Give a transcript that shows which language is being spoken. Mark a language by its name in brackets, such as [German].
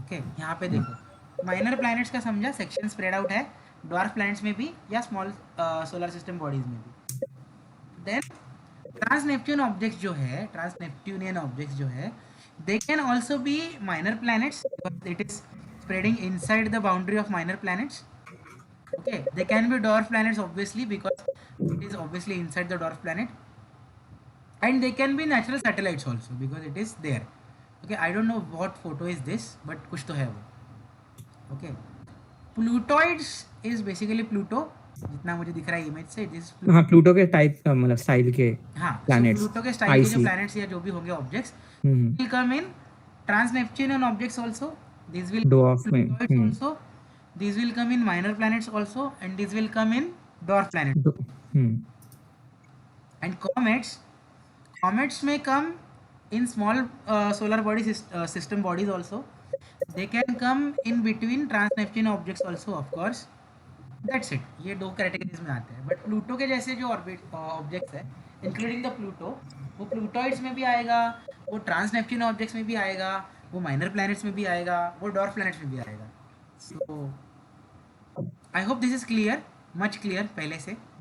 [Hindi] Okay, यहाँ पे देखो, माइनर प्लैनेट्स का समझा, सेक्शन स्प्रेड आउट है ड्वार्फ प्लैनेट्स में भी या स्मॉल सोलर सिस्टम बॉडीज में भी। [English] Then trans Neptune objects जो है, trans Neptunian objects जो है, they can also be minor planets because it is spreading inside the boundary of minor planets. Okay, they can be dwarf planets obviously because it is obviously inside the dwarf planet, and they can be natural satellites also because it is there. Okay, I don't know what photo is this, but [Hindi] kuch to hai wo. [English] Okay, Plutoids is basically Pluto, [Hindi] जितना मुझे दिख रहा है image से, this हाँ Pluto के type मतलब style के हाँ, so [English] planets [Hindi] प्लूटो के स्टाइल के जो [English] Icy. Planets [Hindi] या जो भी होंगे [English] Objects will come in trans Neptunian objects also. These will [Hindi] dwarf में [English] Plutoids also. These will come in minor planets also, and these will come in dwarf planets. And comets may come in small solar body system bodies also. They can come in between trans Neptune objects also, of course. That's it. [Hindi] ये दो categories में आते हैं, but Pluto के जैसे जो orbit objects है, [English] including the Pluto, [Hindi] वो प्लूटॉइड्स में भी आएगा, वो ट्रांस नेपच्यून ऑब्जेक्ट्स में भी आएगा, वो माइनर प्लैनेट्स में भी आएगा, वो डॉर्फ प्लैनेट्स में भी आएगा। [English] so I hope this is clear, much clear [Hindi] पहले से।